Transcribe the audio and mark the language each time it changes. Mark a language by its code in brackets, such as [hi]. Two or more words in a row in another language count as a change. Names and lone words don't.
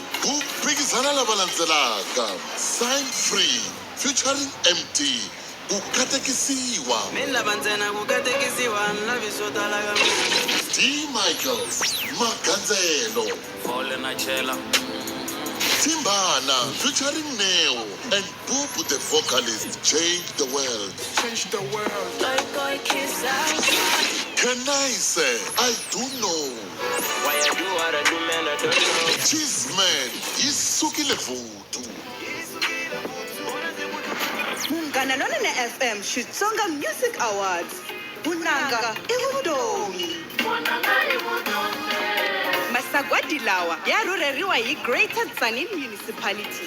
[ts] ku phikizana lava landzelaka Semifree featuring MT ku katekisiwa Mina lava ntsena ku katekisiwa ni lavi swo tala ka mina. D Michaels Magandzelo Fole na chela. [en] Timbana featuring Neo and Bubu the vocalist Change the World. Can I say I do know? Why I do what I do, man, I don't know. [ts] Chisman isukile vutu. Munghana Lonene FM Xitsonga Music Awards. Vunanga i vutomi. Masagwadi lawa ya rhurheriwa hi Greater Tzaneen Municipality.